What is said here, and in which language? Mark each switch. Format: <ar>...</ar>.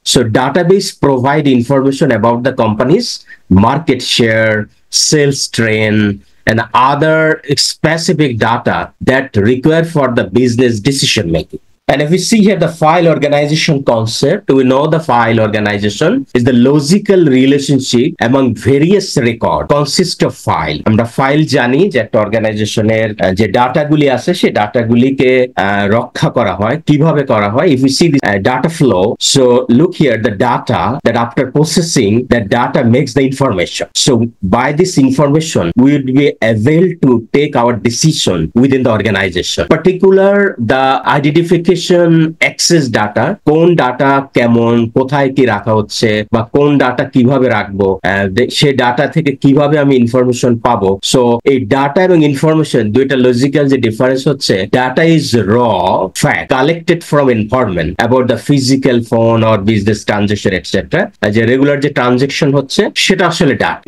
<en>So database provide information about the company's market share, sales trend, and other specific data that require for the business decision making. And if we see here the file organization concept, we know the file organization is the logical relationship among various record consist of file.</en> <bn>আমরা file জানি যে একটা অর্গানাইজেশনের যে ডাটাগুলি আছে সেই ডাটাগুলিকে রক্ষা করা হয়, কিভাবে করা হয়?</bn> <en>If we see the data flow, so look here, the data that after processing, that data makes the information. So by this information, we will be able to take our decision within the organization. Particular the identification</en> <bn>access data, কোন data কেমন, কোথায় কি রাখা হচ্ছে বা কোন data কিভাবে রাখবো, সেই ডাটা থেকে কিভাবে আমি ইনফরমেশন পাবো। সো এই ডাটা এবং ইনফরমেশন দুইটা লজিক্যাল যে ডিফারেন্স হচ্ছে,</bn> <en>data is raw fact collected from environment about the physical phone or business transaction etcetera,</en> <bn>যে রেগুলার যে ট্রানজেকশন হচ্ছে সেটা আসলে ডাটা।</bn>